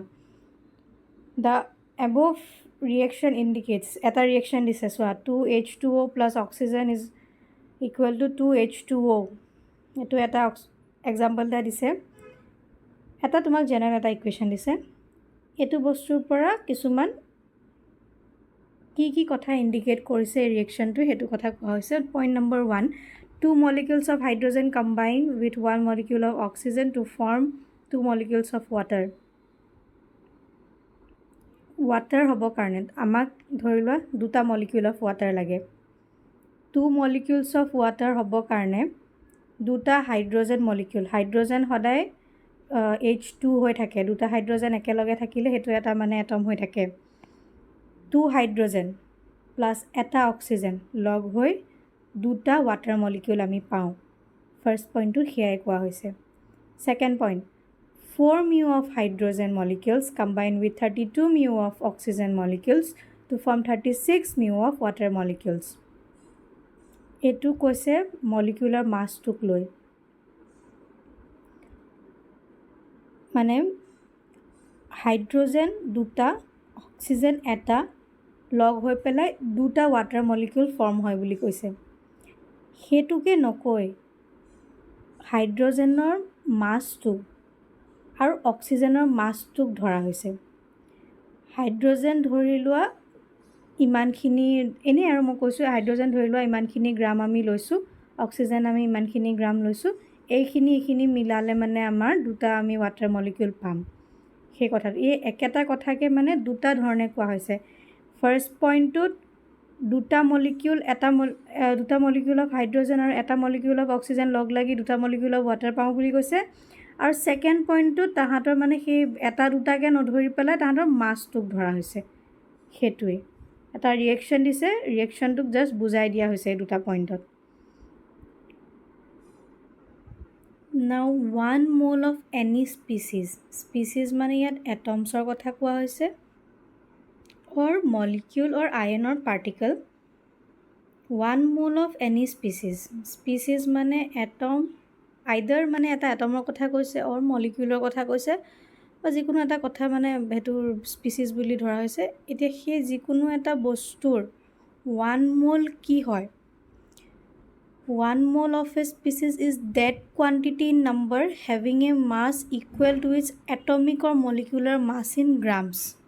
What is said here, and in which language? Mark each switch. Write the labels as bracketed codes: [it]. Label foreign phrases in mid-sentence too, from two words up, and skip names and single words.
[en] The above reaction indicates, [as] এটা ৰিয়েকশ্যন দিছে চোৱা, [en] 2H2O plus oxygen is equal to 2H2O. [as] এইটো এটা এক্সাম্পল এটা দিছে। এটা তোমাক জেনেৰেল এটা ইকুৱেশ্যন দিছে। এইটো বস্তুৰ পৰা কিছুমান কি কথা ইণ্ডিকেট কৰিছে এই ৰিয়েকশ্যনটো, সেইটো কথা কোৱা হৈছে। [en] Point number 1, 2 molecules of hydrogen combine with 1 molecule of oxygen to form 2 molecules of water. [as] Water হ'ব কাৰণে আমাক ধৰি লোৱা 2টা [en] molecule of water [as] লাগে. [en] 2 molecules of water [as] হ'ব কাৰণে 2টা [en] hydrogen molecule. [as] Hydrogen সদায় H2 হৈ থাকে. 2টা hydrogen একেলগে থাকিলে সেইটো এটা মানে atom হৈ থাকে. 2 [en] hydrogen plus [as] এটা oxygen লগ হৈ 2টা [en] water molecule [as] আমি পাওঁ. First point to here কোৱা হৈছে. [en] Second point, 4 mu of hydrogen molecules combine with 32 mu of oxygen molecules to form 36 mu of water molecules. [as] এইটো কৈছে [en] molecular mass [as] টোক লৈ. মানে হাইড্ৰোজেন 2টা অক্সিজেন এটা লগ হৈ পেলাই 2টা [en] water molecule form [as] হয় বুলি কৈছে. হেতুকে নকৈ হাইড্ৰোজেনৰ মাছটো আৰু অক্সিজেনৰ মাছটোক ধৰা হৈছে. হাইড্ৰোজেন ধৰি লোৱা ইমানখিনি এনে আৰু মই কৈছোঁ হাইড্ৰোজেন ধৰি লোৱা ইমানখিনি গ্ৰাম আমি লৈছোঁ, অক্সিজেন আমি ইমানখিনি গ্ৰাম লৈছোঁ, এইখিনি মিলালে মানে আমাৰ 2টা আমি [en] water molecule [as] পাম. সেই কথাটো এই একেটা কথাকে মানে 2টা ধৰণে কোৱা হৈছে. ফাৰ্ষ্ট পইণ্টটোত 2টা molecule 2টা [en] molecule of hydrogen [as] আৰু এটা [en] molecule of oxygen [as] লগ লাগি 2টা [en] molecule of water [as] পাওঁ বুলি কৈছে. আৰু ছেকেণ্ড পইণ্টটোত তাহাঁতৰ মানে সেই এটা 2টাকে নধৰি পেলাই তাহাঁতৰ মাছটোক ধৰা হৈছে. সেইটোৱেই এটা ৰিয়েকশ্যন দিছে, ৰিয়েকশ্যনটোক জাষ্ট বুজাই দিয়া হৈছে এই 2টা পইণ্টত. [en] Now 1 mole of any species [as] মানে ইয়াত atoms-ৰ কথা কোৱা হৈছে [en] or molecule or ion or particle. 1 mole of any species [as] মানে atom, either মানে এটা atomৰ কথা কৈছে or moleculeৰ কথা কৈছে বা যিকোনো এটা কথা মানে হেতুৰ species বুলি ধৰা হৈছে. এতিয়া সেই যিকোনো এটা বস্তুৰ 1 mole কি হয়? [en] 1 mole of a species is that quantity in number having a mass equal to its atomic or molecular mass in grams.